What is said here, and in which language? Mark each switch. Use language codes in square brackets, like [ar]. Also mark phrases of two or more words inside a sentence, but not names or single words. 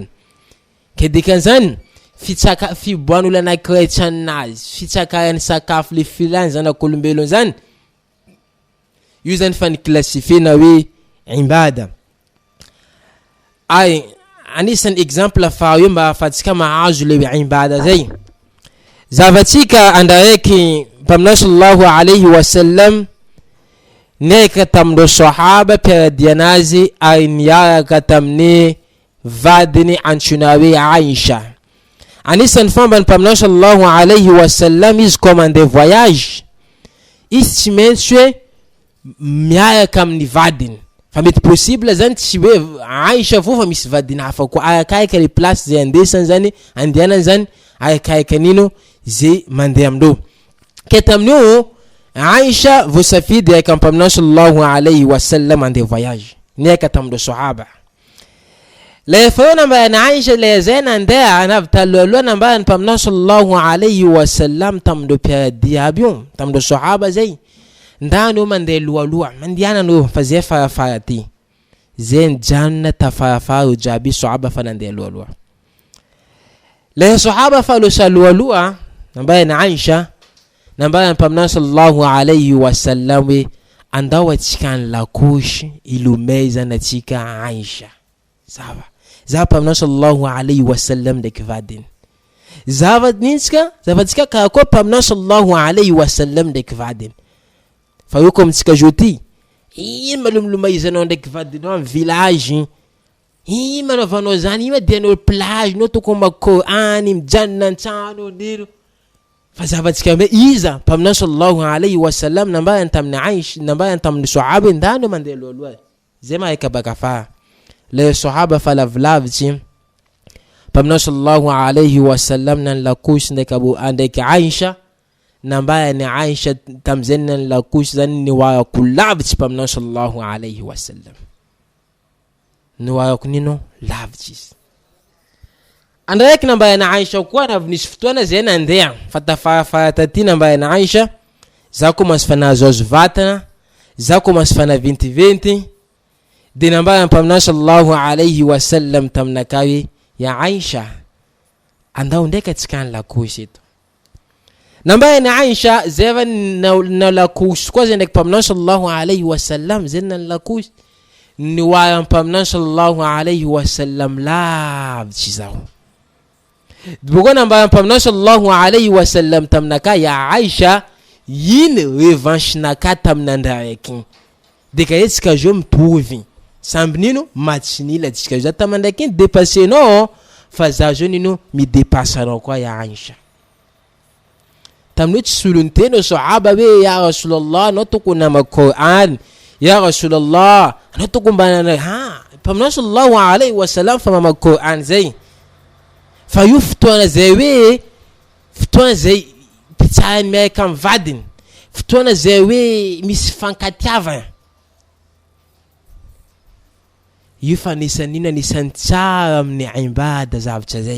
[mg] Ke dikan'izany fiboan'olo anankiray tsanazy fitsakayan'ny sakafo le filana zanak'olombelona zany io zany fa niklassifie na hoe ibada. Ay anisan'ny exemple fa io mba afatsika mahazo le ibada zay. Zavatsika andraiky mpaminao [ar] صلى الله عليه وسلم [mg] neka tamindreo sahaba piaradianazy ary niaraka tamin'ny vadiny antsoina hoe Aisha. Anisan'ny fomba ny mpaminao [ar] صلى الله عليه وسلم [mg] izy koa mandeha voyage izy tsy maintsy hoe miaraka amin'ny vadiny. Fa mety possible zany tsy hoe Aisha fo fa misy vadiny hafa koa arakaika le place zay andesany zany andianany zany arakaika nino zay mandeha amindreo. Ke tamin'io Aisha vosafidy araka mpaminao [ar] صلى الله عليه وسلم [mg] mandeha voyage niaraka tamindreo sahaba. Le fa namba na Aisha le zay nandeha navy taloha namba mpaminao [ar] صلى الله عليه وسلم [mg] tamindreo piaradi aby io tamindreo sahaba zay. Ndano mandeha loaloha mandiana no fa zay farafara ty zay janna tafarafara jiaby sahaba fa nandeha loaloha. Le sahaba fa loaloha namba na Aisha namba mpaminao [ar] صلى الله عليه وسلم [mg] hoe andao atsika ny lakosy ilomay zany atsika Aisha. Zava mpaminao [ar] صلى الله عليه وسلم [mg] ndraiky vadiny. Zavatsika karakoa mpaminao [ar] صلى الله عليه وسلم [mg] ndraiky vadiny. Fa io comme tsika joti ino malomlomaizanao ndraiky vadinao amin'ny village, ino manaovanao zany, ino dianao plage nao tokony makoany mijanona antrano niro. Fa zavatsika me iza mpaminao [ar] صلى الله عليه وسلم [mg] nambara tamin'ny Aisha nambara tamin'ny sahaba ndano mandeha loaloha zay marika baka fa le sahaba fa lavilavitsy mpaminao [ar] صلى الله عليه وسلم [mg] nan lakosy ndraiky Aisha nambara ni Aisha tamzay nan lakosy zany niwarako lavitsy mpaminao [ar] صلى الله عليه وسلم [mg] niwarako nino lavitsy izy. Andraiky nambara na Aisha koa navy nisy fotoana zay nandeha fa tafarafara taty nambara na Aisha za komansy fa nahazoazo vatana za komansy fa naventiventy de nambara mpaminao [ar] صلى الله عليه وسلم [mg] taminaka hoe ya Aisha andao ndraiky atsika ny lakosy eto. Nambara na Aisha zay va na lakosy koa zay ndraiky mpaminao [ar] صلى الله عليه وسلم [mg] zay na lakosy niwara mpaminao [ar] صلى الله عليه وسلم [mg] lavitsy zao. Boko nambara mpaminao [ar] صلى الله عليه وسلم [mg] taminaka ya Aisha ino revanche naka taminandraiky. Dika etsika jo mitovy samby nino matsinila tsika za tamandraiky iny dépassé nao fa za jo nino [fr] mi dépasse [mg] nao koa ya Aisha. Tamin'io tsy solony teny sahaba hoe [ar] يا رسول الله [mg] anao tokony namaky Qur'an, [ar] يا رسول الله [mg] anao tokony mbanana mpaminao [ar] صلى الله عليه وسلم [mg] fa mamaky Qur'an zay. Fa io fotoana zay hoe fotoana zay pitsahany miaraka amin'ny vadiny, fotoana zay hoe misy fankatiavana. Io fa nisan'ino anisan'ny tsara amin'ny ibada zavatra zay.